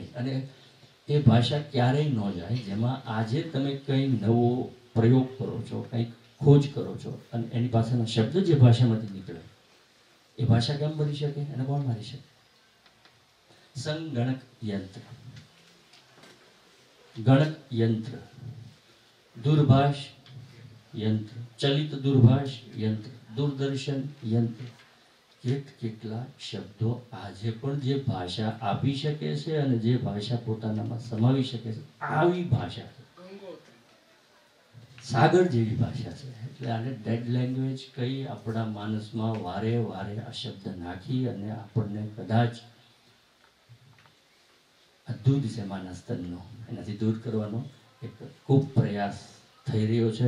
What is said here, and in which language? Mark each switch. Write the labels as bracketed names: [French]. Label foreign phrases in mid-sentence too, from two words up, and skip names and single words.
[Gujarati] અને એ ભાષા ક્યારેય ન જાય જેમાં આજે તમે કંઈ નવો પ્રયોગ કરો છો, કંઈક ખોજ કરો છો અને એની પાસેના શબ્દ જે ભાષામાંથી નીકળે એ ભાષા કેમ બની શકે? એને કોણ મારી શકે? સંગણક યંત્ર, ગણક યંત્ર દૂરભાષ યંત્ર, ચલિત દૂરભાષ યંત્ર, દૂરદર્શન યંત્ર, કેટલા શબ્દો આજે પણ જે ભાષા આપી શકે છે અને જે ભાષા પોતાનામાં સમાવી શકે છે, આવી ભાષા છે, સાગર જેવી ભાષા છે. એટલે આને [English] dead language [Gujarati] કહી આપણા માનસમાં વારે વારે આ શબ્દ નાખી અને આપણને કદાચ આ દૂધ છે માના સ્તનનો, એનાથી દૂર કરવાનો એક ખૂબ પ્રયાસ થઈ રહ્યો છે.